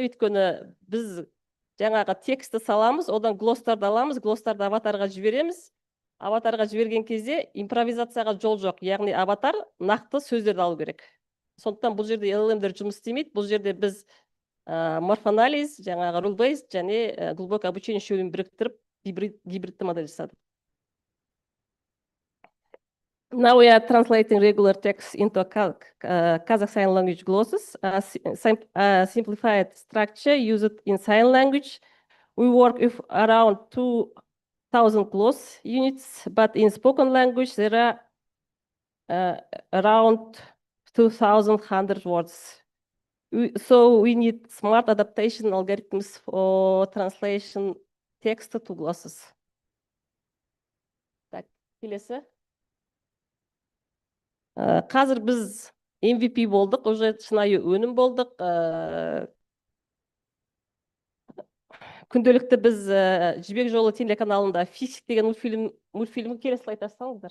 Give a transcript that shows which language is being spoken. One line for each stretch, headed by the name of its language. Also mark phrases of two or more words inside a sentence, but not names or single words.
Kazakh: Өйткені біз жаңағы тексті саламыз, одан глостарды аламыз, глостарды аватарға жібереміз. Аватарға жіберген кезде импровизацияға жол жоқ. Яғни аватар нақты сөздерді алу керек. Сондықтан бұл жерде LLM-дер жұмыс істемейді. Бұл жерде біз морфоанализ, жаңағы rule-based және
Russian: глубокое обучение
Kazakh: үшеуін біріктіріп гибридті модель жасадық.
English: Now we are translating regular text into Kazakh Sign Language glosses, simplified structure used in sign language. We work with around 2,000 gloss units, but in spoken language there are around 2,100 words. So we need smart adaptation algorithms for translation text to glosses.
Kazakh: Так, келесі. Қазір біз MVP болдық, уже шынайы өнім болдық. Күнделікті біз Жібек жолы телеканалында Фиксик деген мультфильмі келесі слайд ашсаңыздар.